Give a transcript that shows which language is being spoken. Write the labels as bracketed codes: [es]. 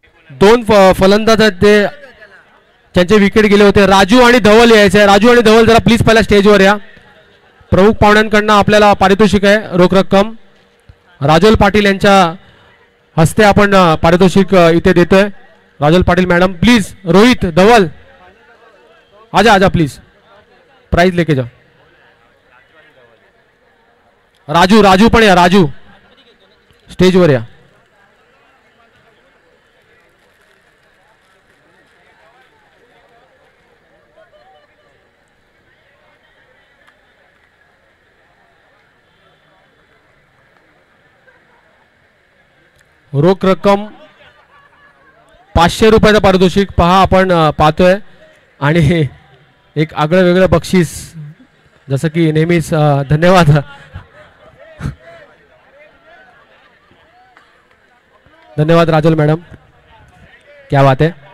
[mr] दोन फलंदाज आहेत ते त्यांचे विकेट गेले होते. राजू आणि धवल यायचे आहे. राजू आणि धवल जरा प्लीज पहिल्या स्टेजवर या. प्रमुख पाहुण्यांकडनं आपल्याला पारितोषिक आहे रोख रक्कम. राजोल पाटील यांच्या हस्ते आपण पारितोषिक इथे देतोय. Rajol Patil madam please. [hi] रोहित धवल आजा आजा प्लीज प्राइज लेके जा. [mr] राजू राजू पण या. राजू स्टेजवर या. रोख रक्कम 500 रुपयाचं पारितोषिक पहा आपण पाहतोय आणि एक आगळं वेगळं बक्षीस जसं की नेहमीच. धन्यवाद धन्यवाद राजल मॅडम, [hi] क्या बात है.